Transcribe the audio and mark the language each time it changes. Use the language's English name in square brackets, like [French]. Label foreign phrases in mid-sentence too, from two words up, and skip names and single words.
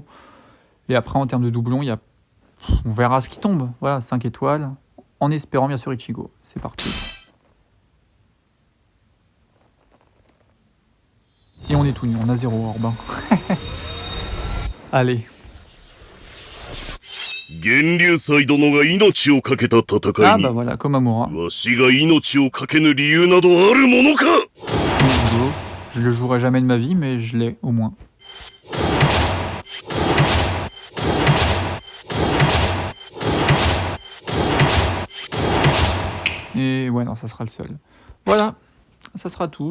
[French] Et après en termes de doublons, on verra ce qui tombe. Voilà, 5 étoiles. En espérant bien sûr Ichigo. C'est parti. Et on est tout nu, on a 0 orbe. Hein. Allez. [Japanese] 源流祭殿が命を懸けた戦い [French] Ah に bah voilà, Komamura. [Japanese] わしが命を懸けぬ理由などあるものか [French] Je le jouerai jamais de ma vie, mais je l'ai au moins. Et ouais, non, ça sera le seul. Voilà, ça sera tout.